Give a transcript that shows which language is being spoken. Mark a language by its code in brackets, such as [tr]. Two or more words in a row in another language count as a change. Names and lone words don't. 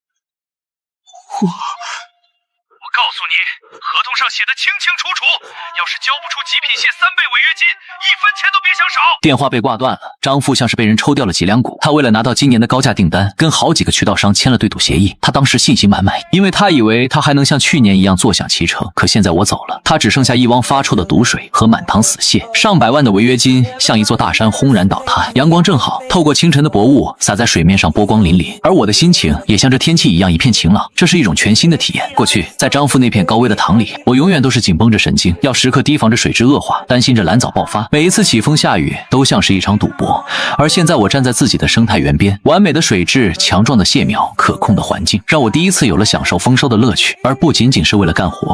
[zh] 我告訴你，合同上寫的清清楚楚，要是交不出極品蟹3倍違約金，1分錢都別想少。電話被掛斷了，張父像是被人抽掉了脊梁骨。他為了拿到今年的高價訂單，跟好幾個渠道商簽了對賭協議。他當時信心滿滿，因為他以為他還能像去年一樣坐享其成。可現在我走了，他只剩下一汪發臭的毒水和滿塘死蟹，上百萬的違約金像一座大山轟然倒塌。陽光正好，透過清晨的薄霧灑在水面上，波光粼粼。而我的心情也像這天氣一樣一片晴朗，這是一種全新的體驗。過去在張父那片高危的塘裡，我永遠都是緊繃着神經，要時刻提防着水質惡化，擔心着藍藻爆發。每一次起風下雨都像是一場賭博。而現在我站在自己的生態園邊，完美的水質、強壯的蟹苗、可控的環境，讓我第一次有了享受豐收的樂趣，而不僅僅是為了幹活。